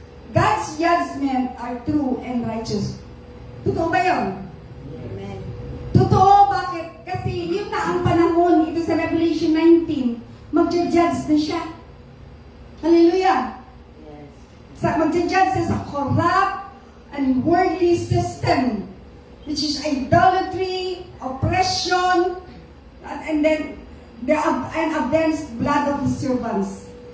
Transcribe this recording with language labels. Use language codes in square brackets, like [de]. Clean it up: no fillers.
[en] God's judgment are true and righteous. [tl] Totoo ba yun? Amen. Totoo, bakit? Kasi yun na ang panahon, ito sa Revelation 19, magja-judge na siya. Hallelujah! [en] Yes. [tl] Magja-judge siya sa [en] corrupt and worldly system, which is idolatry, oppression, and then and against blood of His servants.